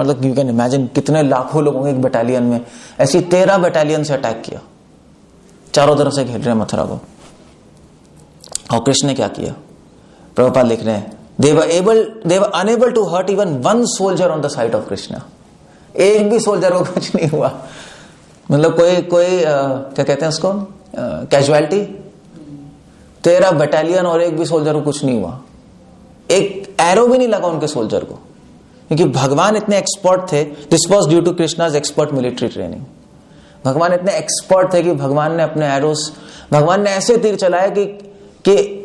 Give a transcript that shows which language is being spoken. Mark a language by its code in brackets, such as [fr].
[hi] मतलब [en] you can imagine [hi] कितने लाखों लोग होंगे एक बैटालियन में। ऐसी 13 बैटालियन से अटैक किया, चारों तरफ से घेर रहे हैं मथुरा को। और कृष्ण ने क्या किया? प्रभुपाद लिख रहे हैं, [en] they were unable to hurt even one soldier on the side of Krishna. [hi] एक भी सोल्जर को कुछ नहीं हुआ। मतलब कोई क्या कहते हैं उसको, कैजुअलिटी। 13 बैटालियन और एक भी सोल्जर को कुछ नहीं हुआ। एक एरो भी नहीं लगा उनके सोल्जर को, क्योंकि भगवान इतने एक्सपर्ट थे। [en] This was due to Krishna's expert military training. [hi] भगवान इतने एक्सपर्ट थे कि भगवान ने अपने एरोस, भगवान ने ऐसे तीर चलाए कि